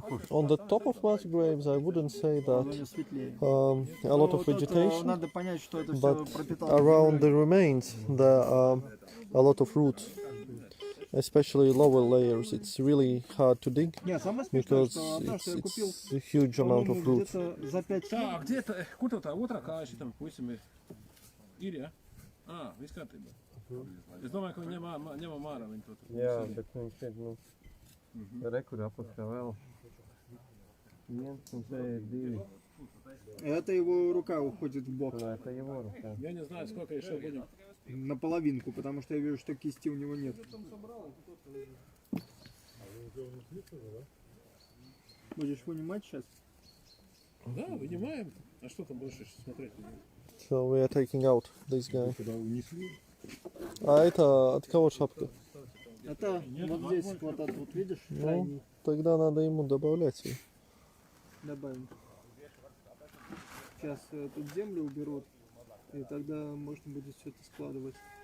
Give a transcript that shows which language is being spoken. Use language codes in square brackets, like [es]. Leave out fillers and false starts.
[en] On the top of mass graves, I wouldn't say that a lot of vegetation, but around the remains there are a lot of roots, especially lower layers. It's really hard to dig because it's a huge amount of roots. [lv] Tā, [ru] где [lv] tā, kur tā otrā kāja šitam puisim ir? Ir, ja? Viss kārtībā. Es domāju, ka viņi ņemam ārā viņu to. Jā, bet viņš ir, rekur apakšā vēl. Viens un te ir divi. [ru] Это его рука уходит в бок. Да, это его рука. Я не знаю, сколько еще будем. Наполовинку, потому что я вижу, что кисти у него нет. Будешь вынимать сейчас? Да, вынимаем. А что там больше смотреть? [en] So we are taking out this guy. [ru] А это от кого шапка? Это вот здесь, вот этот вот, видишь? Ну, тогда надо ему добавлять ее. Добавим. Сейчас тут землю уберут. И тогда можно будет все это складывать.